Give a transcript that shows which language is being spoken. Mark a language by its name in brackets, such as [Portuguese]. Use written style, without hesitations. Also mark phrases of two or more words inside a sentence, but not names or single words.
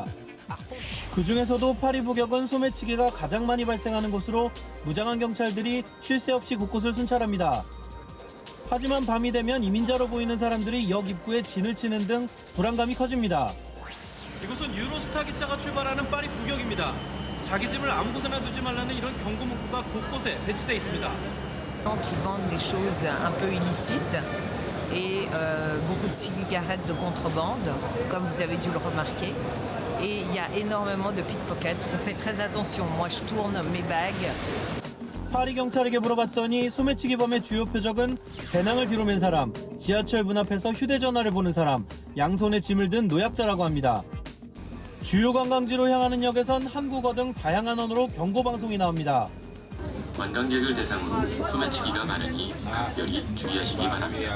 [Korean] 그중에서도 파리 북역은 소매치기가 가장 많이 발생하는 곳으로 무장한 경찰들이 쉴 새 없이 곳곳을 순찰합니다. 하지만 밤이 되면 이민자로 보이는 사람들이 역 입구에 진을 치는 등 불안감이 커집니다. 이곳은 유로스타 기차가 출발하는 파리 북역입니다. 자기 집을 아무 곳에나 두지 말라는 이런 경고 문구가 곳곳에 배치돼 있습니다. [French] qui vendent des choses un peu illicites et beaucoup de cigarettes de contrebande, comme vous avez dû le remarquer. Et il y a énormément de pickpockets. On fait très attention. Moi, je tourne mes bagues. [Korean] 파리 경찰에게 물어봤더니 소매치기범의 주요 표적은 배낭을 뒤로 맨 사람, 지하철 문 앞에서 휴대전화를 보는 사람, 양손에 짐을 든 노약자라고 합니다. 주요 관광지로 향하는 역에선 한국어 등 다양한 언어로 경고방송이 나옵니다. 관광객을 대상으로 소매치기가 많으니 각별히 주의하시기 바랍니다.